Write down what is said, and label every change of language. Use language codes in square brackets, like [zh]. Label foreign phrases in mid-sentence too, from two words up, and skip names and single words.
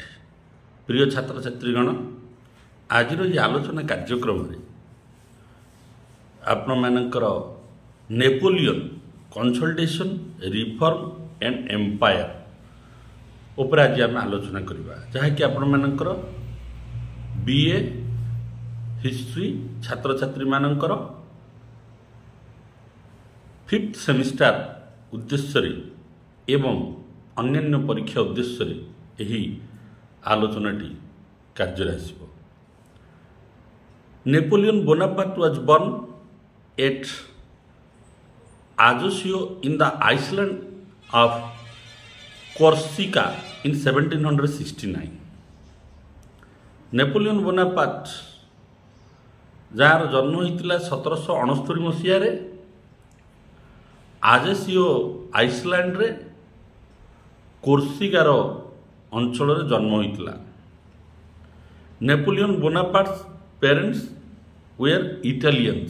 [or] ପ୍ରିୟ ଛାତ୍ରଛାତ୍ରୀଗଣ, ଆଜିର ଏହି ଆଲୋଚନା କାର୍ଯ୍ୟକ୍ରମରେ ଆପଣମାନଙ୍କର ନେପୋଲିଅନ୍ [en] Consultation Reform and Empire [or] ଉପରେ ଆଜି ଆମେ ଆଲୋଚନା କରିବା, ଯାହାକି ଆପଣମାନଙ୍କର [en] BA history [or] ଛାତ୍ରଛାତ୍ରୀମାନଙ୍କର [en] 5th semester [or] ଉଦ୍ଦେଶ୍ୟରେ ଏବଂ ଅନ୍ୟାନ୍ୟ ପରୀକ୍ଷା ଉଦ୍ଦେଶ୍ୟରେ ଏହି ଆଲୋଚନାଟି କାର୍ଯ୍ୟରେ ଆସିବ। [en] Napoleon Bonaparte was born at Ajaccio in the island of Corsica in 1769. [or] Napoleon Bonaparte ଯାହାର ଜନ୍ମ ହୋଇଥିଲା 1769 ମସିହାରେ ଆଜେସିଓ ଆଇସଲ୍ୟାଣ୍ଡରେ କୋର୍ସିକାର ଅଞ୍ଚଳରେ ଜନ୍ମ ହୋଇଥିଲା। [en] Napoleon Bonaparte's parents were Italians.